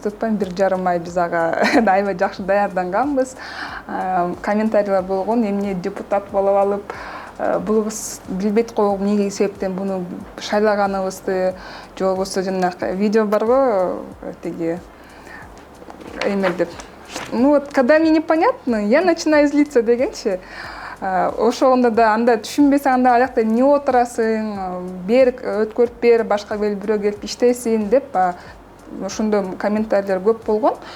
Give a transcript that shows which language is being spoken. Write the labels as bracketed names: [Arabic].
[Kyrgyz] Айтпайм, 1,5 ай биз ага аябай жакшы даярданганбыз. Комментарийлер болгон, эмне депутат болуп алып, бул кыз билбейт го эмне себептен буну шайлаганыбызды, же болбосо жанагы видео барго, тиги эме деп. [Russian] Ну вот, когда мне непонятно, я начинаю злиться дегенчи. [Kyrgyz] Ошондо да анда түшүнбесең, анда аякта эмне отурасың, бер өткөрүп бер, башка бирөө келип иштесин деп ошондой комментарийлер көп болгон.